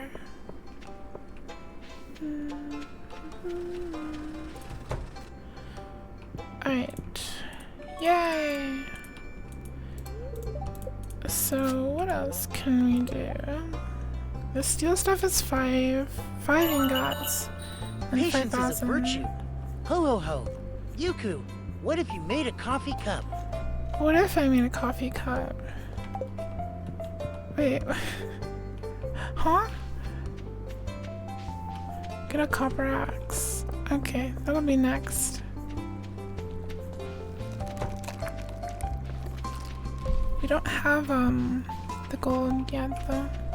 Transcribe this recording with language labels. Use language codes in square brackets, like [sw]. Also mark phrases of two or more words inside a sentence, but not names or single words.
[en] Alright. Yay! So, what else can we do? The steel stuff is 5 ingots. And Patience is a 5,000. virtue. Ho ho ho. Yuku, what if you made a coffee cup? What if I made a coffee cup? Wait. Huh? Get a copper axe. Okay, that'll be next. We don't have the gold yet though.